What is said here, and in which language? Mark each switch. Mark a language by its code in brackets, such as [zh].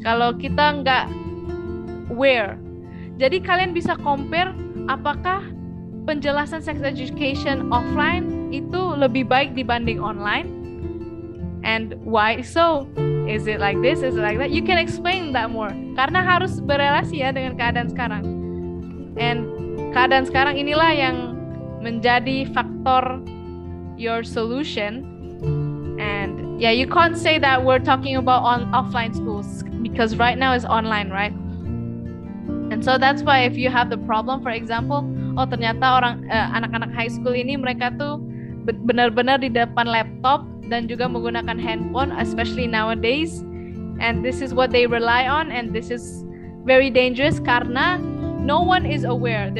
[id] Kalau kita nggak aware. Jadi kalian bisa compare apakah penjelasan sex education offline itu lebih baik dibanding online, [en] and why so? Is it like this? Is it like that? You can explain that more. [id] Karena harus berelasi ya dengan keadaan sekarang. And keadaan sekarang inilah yang menjadi faktor your solution. [en] And yeah, you can't say that we're talking about offline schools because right now is online, right? And so that's why if you have the problem, for example, [id] oh ternyata anak-anak high school ini mereka tuh benar-benar di depan laptop dan juga menggunakan handphone, [en] especially nowadays, and this is what they rely on, and this is very dangerous karena no one is aware.